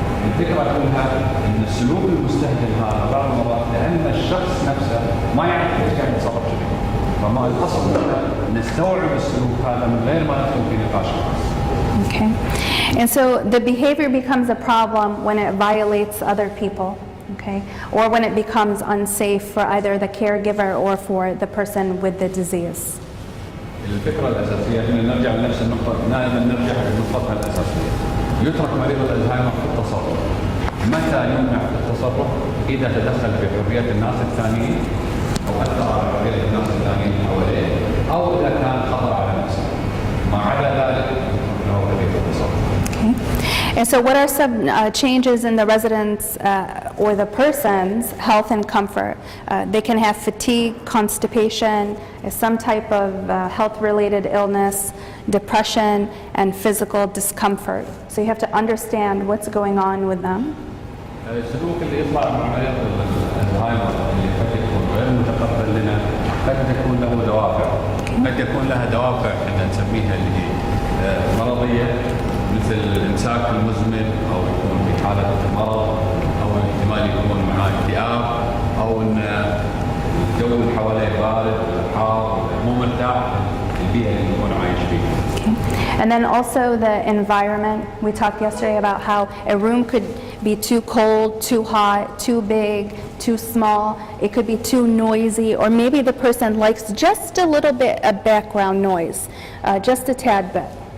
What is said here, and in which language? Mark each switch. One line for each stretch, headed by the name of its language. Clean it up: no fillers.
Arabic: الفكرة كلها أن السلوك المستهجن هذا بعض المرات لأن الشخص نفسه ما يعرف كيف قاعد يتصرف فيه. فما الأصل نستوعب السلوك هذا من غير ما ندخل في نقاش خاص.
English: Okay, and so the behavior becomes a problem when it violates other people, okay, or when it becomes unsafe for either the caregiver or for the person with the disease.
Arabic: الفكرة الأساسية إن نرجع لنفس النقطة، دائما نرجع لنقطتها الأساسية. يترك مريض الألزهايمر في التصرف. متى يمنع التصرف؟ إذا تدخل في حرية الناس الثانيين أو أثر على حرية الناس الثانيين حواليه أو إذا كان خطر على نفسه. ما عدا ذلك له كثير التصرف.
English: And so what are some changes in the residents' or the person's health and comfort? They can have fatigue, constipation, some type of health-related illness, depression, and physical discomfort. So you have to understand what's going on with them.
Arabic: السلوك اللي يطلع مع مريض الزهايمر اللي قد يكون غير متقبل لنا قد تكون له دوافع. قد يكون لها دوافع احنا نسميها اللي هي مرضية، مثل الامساك المزمن، او يكون في حاله مرض، او احتمال يكون معاه اكتئاب، او ان الجو اللي حواليه بارد حار مو مرتاح البيئه اللي يكون عايش فيها.
English: And then also the environment. We talked yesterday about how a room could be too cold, too hot, too big, too small. It could be too noisy, or maybe the person likes just a little bit of background noise, just a tad bit.